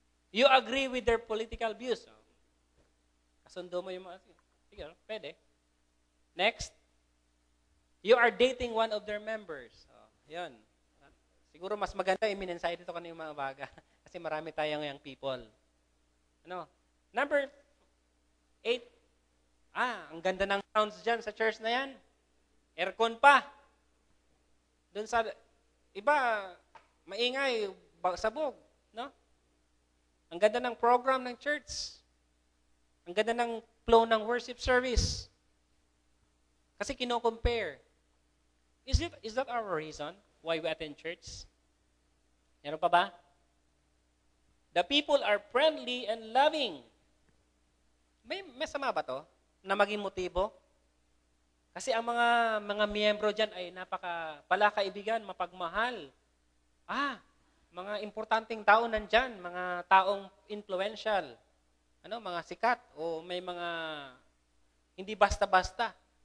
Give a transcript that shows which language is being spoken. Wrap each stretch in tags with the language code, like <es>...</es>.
<en>You agree with their political views.</en> <tl>Kasundo mo yung mga... Sige, pwede.</tl> <en>Next. You are dating one of their members.</en> <tl>Yun. Siguro mas maganda i-mensahe dito kanina yung mga baga. Kasi marami tayong young people. Ano? Number 8. Ang ganda ng sounds dyan sa church na yan. Aircon pa. Doon sa iba, maingay, sabog. No? Ang ganda ng program ng church. Ang ganda ng flow ng worship service. Kasi kino-compare.</tl> <en>Is that our reason why we attend church?</en> <tl>Meron pa ba?</tl> <en>The people are friendly and loving.</en> <tl>May masama ba to na maging motibo? Kasi ang mga miyembro diyan ay palakaibigan, mapagmahal. Mga importanteng tao nandiyan, mga taong influential. Mga sikat o may mga hindi basta-basta.</tl>